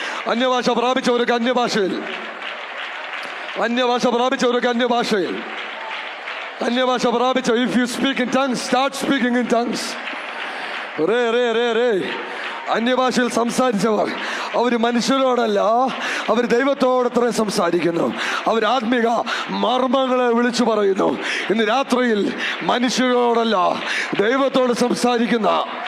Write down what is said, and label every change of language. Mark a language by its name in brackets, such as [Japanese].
[Malayalam] അന്യഭാഷ പ്രാപിച്ചവർക്ക് അന്യഭാഷയിൽ, അന്യഭാഷ പ്രാപിച്ചവർക്ക് അന്യഭാഷയിൽ, അന്യഭാഷ പ്രാപിച്ച. [English] If you speak in tongues, start speaking in tongues. Re re re re. [Malayalam] അന്യഭാഷയിൽ സംസാരിച്ചവർ അവർ മനുഷ്യരോടല്ല, അവർ ദൈവത്തോടത്ര സംസാരിക്കുന്നു. അവർ ആത്മിക മർമ്മങ്ങളെ വിളിച്ചു പറയുന്നു. ഇന്ന് രാത്രിയിൽ മനുഷ്യരോടല്ല, ദൈവത്തോട് സംസാരിക്കുന്ന,